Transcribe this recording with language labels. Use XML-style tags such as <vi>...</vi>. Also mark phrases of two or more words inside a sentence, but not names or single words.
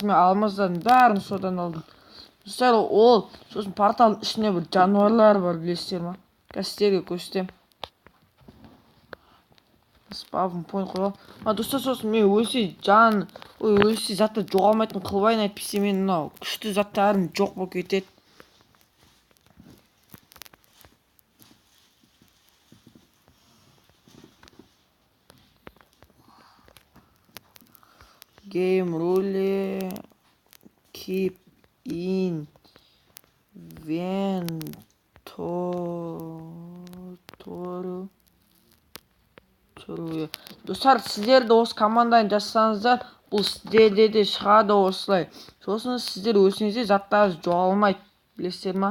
<kk>Мен алмаздардың бәрін содан алдым. Достар, сосын порталдың ішіне бір жануарлар бар, білесіздер ма? Қазір сіздерге көрсетемін.</kk> <en>spawn point</en> <kk>қойып ал. Достар, сосын мен өлсе затты жоғалмайтын қылбайын, әйтпесе мен мынау күшті заттарым жоқ болып кетеді.</kk> <en>Game rule keep inventory.</en> <kk>Достар, сіздер де осы команданы жазсаңыздар, бұл сіздерде де шығады осылай. Сосын сіздер өзіңізде заттарыңыз жоғалмайды, білесіздер ма?</kk>